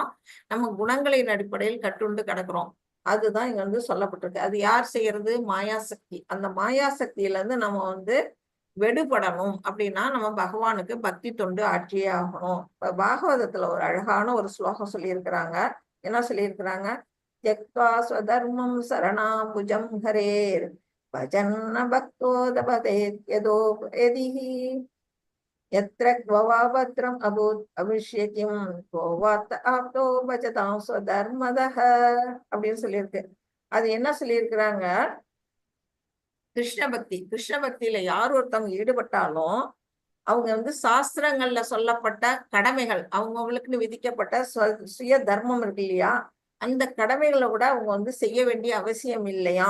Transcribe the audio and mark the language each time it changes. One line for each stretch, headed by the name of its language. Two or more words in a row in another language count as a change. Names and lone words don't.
Tamil: நம்ம குணங்களின் அடிப்படையில் கட்டுண்டு கிடக்குறோம். அதுதான் இங்க வந்து சொல்லப்பட்டிருக்கு. அது யார் செய்யறது? மாயாசக்தி. அந்த மாயாசக்தியில இருந்து நம்ம வந்து வெடுபடணும் அப்படின்னா நம்ம பகவானுக்கு பக்தி தொண்டு ஆற்றியே ஆகணும். இப்ப பாகவதத்துல ஒரு அழகான ஒரு ஸ்லோகம் சொல்லியிருக்கிறாங்க. என்ன சொல்லியிருக்கிறாங்க?
Sanskrit: त्यक्त्वा स्वधर्मं शरणाम्बुजं हरेर् भजन्न भक्तो दपतेत् यदि यत्र क्ववाभद्रम् अभूत् अविष्यतिं क्ववात् आप्तो भजतां स्वधर्मदः
Tamil: அப்படின்னு சொல்லியிருக்கு. அது என்ன சொல்லியிருக்கிறாங்க? கிருஷ்ண பக்தியில யார் ஒருத்தவங்க ஈடுபட்டாலும் அவங்க வந்து சாஸ்திரங்கள்ல சொல்லப்பட்ட கடமைகள், அவங்கவுங்களுக்குன்னு விதிக்கப்பட்ட சுய தர்மம் இருக்கு இல்லையா, அந்த கடமைகளை கூட அவங்க வந்து செய்ய வேண்டிய அவசியம் இல்லையா?